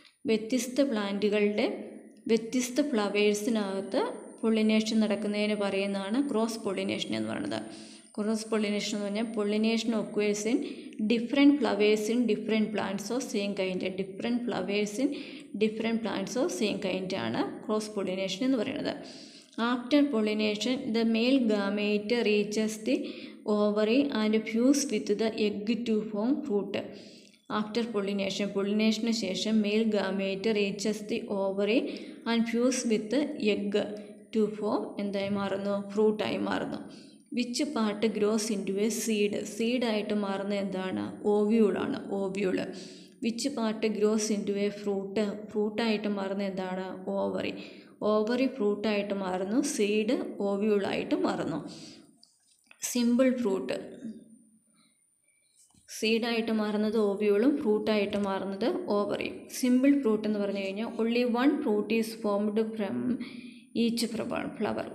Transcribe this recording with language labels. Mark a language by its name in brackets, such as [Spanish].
[Malayalam] വ്യത്യസ്ത പ്ലാന്റുകളുടെ വ്യത്യസ്ത ഫ്ലവേഴ്സിനകത്ത് പൊളിനേഷൻ നടക്കുന്നതിന് പറയുന്നതാണ് ക്രോസ് പൊളിനേഷൻ എന്ന് പറയുന്നത്. ക്രോസ് പൊളിനേഷൻ എന്ന് പറഞ്ഞാൽ [English] Pollination occurs in different flowers in different plants of same kind. Different flowers in different plants of same kind [Malayalam] ആണ് ക്രോസ് പൊളിനേഷൻ എന്ന് പറയുന്നത്. [English] After pollination, the male gamete reaches the ovary and fuse with the egg to form fruit. After pollination, [Malayalam] പൊളിനേഷന് ശേഷം [English] male gamete reaches the ovary and fuse with egg to form [Malayalam] എന്തായി മാറുന്നു? ഫ്രൂട്ടായി മാറുന്നു. [English] Which part grows into a seed? [Malayalam] സീഡായിട്ട് മാറുന്നത് എന്താണ്? ഓവ്യൂളാണ്. ഓവ്യൂള്. [English] Which part grows into a fruit? [Malayalam] ഫ്രൂട്ടായിട്ട് മാറുന്നത് എന്താണ്? Ovary. Ovary ഫ്രൂട്ടായിട്ട് മാറുന്നു. Seed ഓവ്യൂളായിട്ട് മാറുന്നു. സിമ്പിൾ ഫ്രൂട്ട് സീഡായിട്ട് മാറുന്നത് ഓവ്യൂളും ഫ്രൂട്ടായിട്ട് മാറുന്നത് ഓവറിയും. സിമ്പിൾ ഫ്രൂട്ട് എന്ന് പറഞ്ഞു കഴിഞ്ഞാൽ [English] only one fruit is formed from each flower.